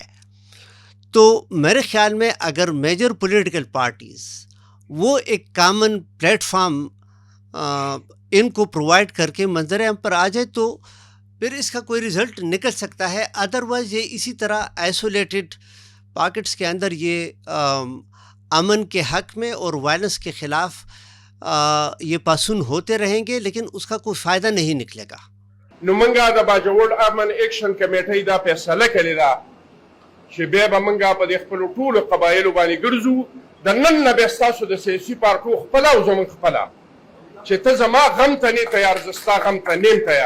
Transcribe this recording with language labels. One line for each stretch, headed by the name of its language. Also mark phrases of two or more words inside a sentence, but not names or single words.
Urdu: تو میرے خیال میں اگر میجر پولیٹیکل پارٹیز وہ ایک کامن پلیٹ فارم ان کو پرووائڈ کر کے منظر عام پر آ جائے تو پھر اس کا کوئی رزلٹ نکل سکتا ہے. ادروائز یہ اسی طرح آئسولیٹڈ پاکٹس کے اندر یہ امن کے حق میں اور وائلنس کے خلاف یہ پاسون ہوتے رہیں گے، لیکن اس کا کوئی فائدہ نہیں نکلے گا.
Pashto: نو منګه د باجوړ امن ایکشن کمیټې دا فیصله کړې ده چې بیا به منګه په دې خپلو ټولو قبایلو باندې ګرځو، د نن نه بیا ستاسو د سیاسي پارټو خپله او زموږ خپله چې ته زما غم ته نه تیار، زه ستا غم ته نیم تیار.